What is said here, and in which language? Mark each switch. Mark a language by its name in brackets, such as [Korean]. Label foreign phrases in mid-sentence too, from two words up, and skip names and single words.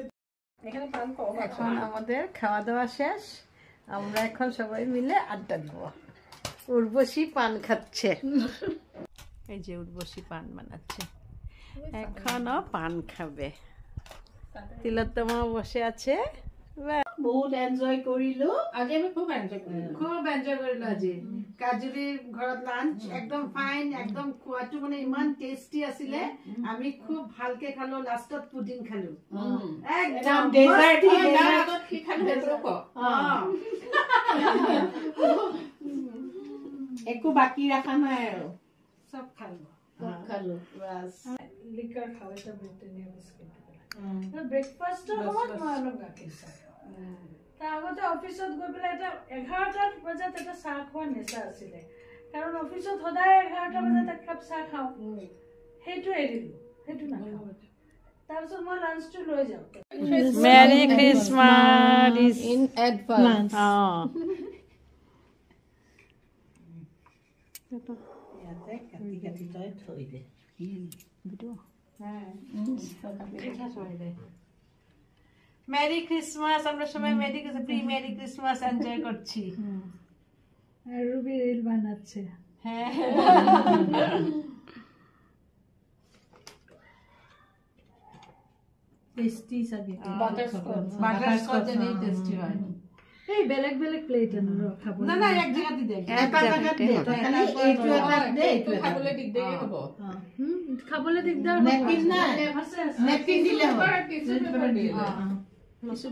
[Bangla] এখানে পান কম আছে। এখন আমাদের খাওয়া দাওয়া শেষ, আমরা এখন সবাই মিলে আড্ডা দেবো। উর্বশী পান খাচ্ছে। এই যে উর্বশী পান বানাচ্ছে, এখনো পান খাবে। তিলোত্তমা বসে আছে। [Assamese] বহুত এনজয় কৰিলো আজি আমি খুব এনজয় কৰিলো আজি। কাজুৰিৰ ঘৰত লাঞ্চ একদম ফাইন, একদম খোৱাটো মানে ইমান টেষ্টি আছিলে। আমি খুব ভালকে খালো, লাষ্টত পুডিং খালো। একদম ডেজাৰ্ট একো বাকি ৰাখা নাই আৰু সব খালো বাস। লিকার খাওয়া এটা ব্রিটানিয়া বিস্কিট ব্রেকফাস্টৰ সময়ত মই অলপ গাখীৰ চাহ খাওঁ। তাৰ আগতে অফিচত গৈ পেলাই এটা 11টা বজাত এটা চাহ খোৱা নেচা আছিলে, কাৰণ অফিচত সদায় 11টা বজাত এক কাপ চাহ খাওঁ। সেইটো এৰিলো, সেইটো নাখাওঁ। তাৰপিছত মই লাঞ্চটো লৈ যাওঁ। [English] Merry Christmas in advance. [Assamese] কাটি তই থৈ দে। [English] Merry Christmas. [Bangla] আমরা সবাই [English] Merry Christmas enjoy [Bangla] করছি। আর রুবি রিল বানাচ্ছে। হ্যাঁ টেস্টি সাগে বাটারস্কচ নেই টেস্টি হয়। এই বেলেগ বেলেগ প্লেট আনো খাবো না না, এক জায়গাতে দে, [Assamese] এটা জায়গাত দে। খালি এইটো এটা দে, এইটো এটা খাবলে দিগদার হ'ব। খাবলে দিগদাৰ নেপিন নাই, আছে নেপিন দিলে হয়।